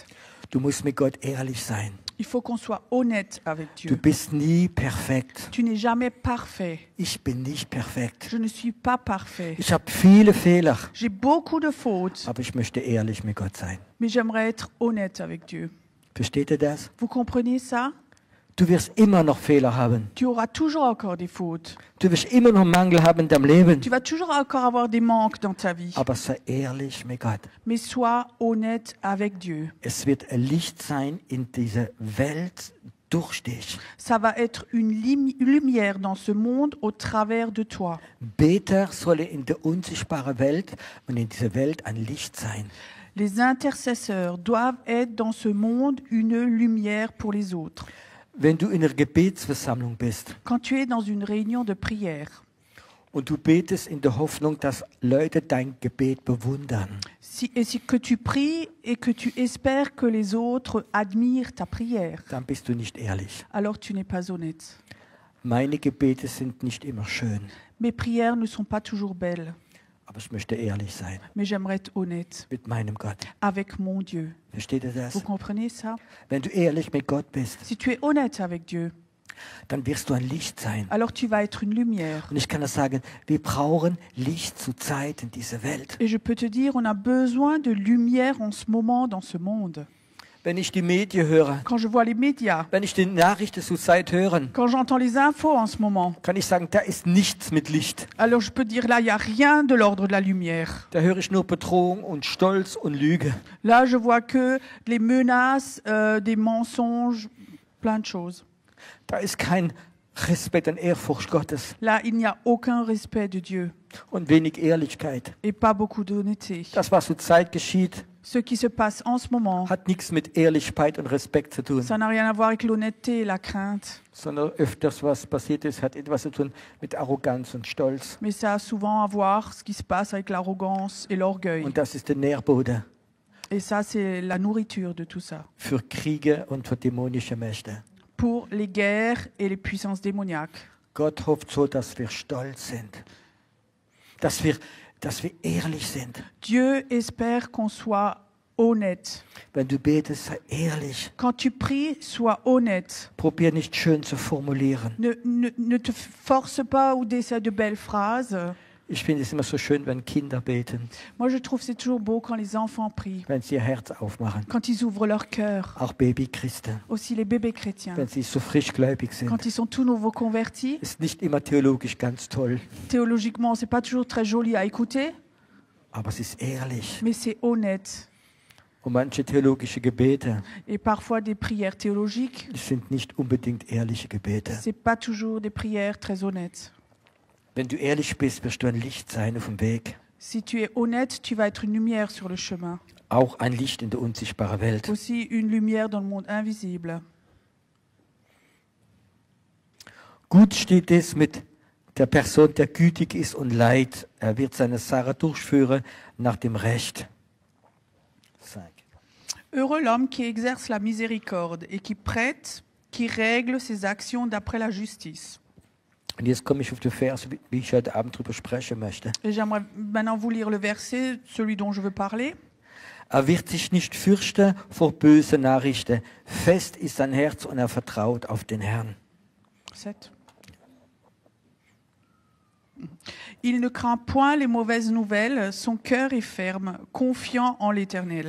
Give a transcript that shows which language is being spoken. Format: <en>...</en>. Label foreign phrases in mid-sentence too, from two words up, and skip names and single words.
<de>du musst mit Gott ehrlich sein.</de> <fr>il faut qu'on soit honnête avec</fr> <de>Du</de> <fr>Dieu.</fr> <de>bist nie perfekt.</de> <fr>Tu n'es jamais parfait.</fr> <de>Ich bin nicht perfekt.</de> <fr>Je ne suis pas parfait.</fr> <de>Ich habe viele Fehler,</de> <fr>J'ai beaucoup de fautes,</fr> <de>aber ich möchte ehrlich mit Gott sein.</de> <fr>mais j'aimerais être honnête avec Dieu.</fr> <de>Versteht ihr das?</de> <fr>Vous comprenez ça?</fr> <de>Du wirst immer noch Fehler haben.</de> <fr>Tu auras toujours encore des fautes.</fr> <de>Du wirst immer noch Mangel haben in deinem Leben.</de> <fr>Tu vas toujours encore avoir des manques dans ta vie.</fr> <de>Aber sei ehrlich mit Gott.</de> <fr>Mais sois honnête avec Dieu.</fr> <de>Es wird ein Licht sein in dieser Welt durch dich.</de> <fr>Ça va être une lumière dans ce monde au travers de toi.</fr> <de>Beter sollen in der unsichtbaren Welt und in dieser Welt ein Licht sein.</de> <fr>Les intercesseurs doivent être dans ce monde une lumière pour les autres.</fr> <de>Wenn du in einer Gebetsversammlung bist</de> <fr>Quand tu es dans une réunion de prière,</fr> <de>und du betest in der Hoffnung, dass Leute dein Gebet bewundern,</de> <fr>que tu pries et que tu espères que les autres admirent ta prière,</fr> <de>dann bist du nicht ehrlich.</de> <fr>alors tu n'es pas honnête.</fr> <de>Meine Gebete sind nicht immer schön,</de> <fr>Mes prières ne sont pas toujours belles,</fr> <de>aber ich möchte ehrlich sein</de> <fr>mais j'aimerais être honnête</fr> <de>mit meinem Gott.</de> <fr>avec mon Dieu.</fr> <de>Versteht ihr das?</de> <fr>Vous comprenez ça?</fr> <de>Wenn du ehrlich mit Gott bist,</de> <fr>Si tu es honnête avec Dieu,</fr> <de>dann wirst du ein Licht sein.</de> <fr>alors tu vas être une lumière.</fr> <de>Und ich kann das sagen, wir brauchen Licht zur Zeit in dieser Welt.</de> <fr>Et je peux te dire, on a besoin de lumière en ce moment dans ce monde.</fr> <de>Wenn ich die Medien höre,</de> <fr>Quand je vois les médias,</fr> <de>wenn ich die Nachrichten zur Zeit höre,</de> <fr>quand j'entends les infos en ce moment,</fr> <de>kann ich sagen, da ist nichts mit Licht.</de> <fr>alors je peux dire là, il n'y a rien de l'ordre de la lumière.</fr> <de>Da höre ich nur Bedrohung und Stolz und Lüge.</de> <fr>Là, je vois que les menaces, des mensonges, plein de choses.</fr> <de>Da ist kein Respekt und Ehrfurcht Gottes</de> <fr>Là, il n'y a aucun respect de Dieu</fr> <de>und wenig Ehrlichkeit.</de> <fr>et pas beaucoup d'honnêteté.</fr> <de>Das, was zur Zeit geschieht,</de> <fr>Ce qui se passe en ce moment,</fr> <de>hat nichts mit Ehrlichkeit und Respekt zu tun,</de> <fr>ça n'a rien à voir avec l'honnêteté et la crainte,</fr> <de>sondern öfters, was passiert ist, hat etwas zu tun mit Arroganz und Stolz.</de> <fr>mais ça a souvent à voir ce qui se passe avec l'arrogance et l'orgueil.</fr> <de>Und das ist der Nährboden</de> <fr>Et ça, c'est la nourriture de tout ça.</fr> <de>für Kriege und für dämonische Mächte.</de> <fr>Pour les guerres et les puissances démoniaques.</fr> <de>Gott hofft so, dass wir stolz sind, dass wir ehrlich sind.</de> <fr>Dieu espère qu'on soit honnête.</fr> <de>Wenn du betest, sei ehrlich.</de> <fr>Quand tu pries, sois honnête.</fr> <de>Probier nicht schön zu formulieren.</de> <fr>Ne te force pas ou d'essayer de belles phrases.</fr> <de>Ich finde es immer so schön, wenn Kinder beten,</de> <fr>Moi, je trouve que c'est toujours beau quand les enfants prient,</fr> <de>wenn sie ihr Herz aufmachen.</de> <fr>quand ils ouvrent leur cœur.</fr> <de>Auch Babychristen,</de> <fr>Aussi les bébés chrétiens.</fr> <de>wenn sie so frischgläubig sind.</de> <fr>Quand ils sont tout nouveaux convertis,</fr> <de>Ist nicht immer theologisch ganz toll,</de> <fr>théologiquement, c'est pas toujours très joli à écouter,</fr> <de>aber es ist ehrlich.</de> <fr>mais c'est honnête.</fr> <de>Und manche theologische Gebete</de> <fr>Et parfois, des prières théologiques,</fr> <de>sind nicht unbedingt ehrliche Gebete.</de> <fr>c'est pas toujours des prières très honnêtes.</fr> <de>Wenn du ehrlich bist, wirst du ein Licht sein auf dem Weg.</de> <fr>Si tu es honnête, tu vas être une lumière sur le chemin.</fr> <de>Auch ein Licht in der unsichtbaren Welt.</de> <fr>Aussi une lumière dans le monde invisible.</fr> <de>Gut steht es mit der Person, der gütig ist und leidet. Er wird seine Sache durchführen nach dem Recht.</de> <fr>Heureux l'homme qui exerce la miséricorde et qui prête, qui règle ses actions d'après la justice.</fr> <de>Und jetzt komme ich auf den Vers, wie ich heute Abend darüber sprechen möchte.</de> <fr>Et j'aimerais maintenant vous lire le verset, celui dont je veux parler.</fr> <de>Er wird sich nicht fürchten vor bösen Nachrichten. Fest ist sein Herz und er vertraut auf den Herrn. 7.</de> <fr>Il ne craint point les mauvaises nouvelles, son cœur est ferme, confiant en l'Éternel.</fr>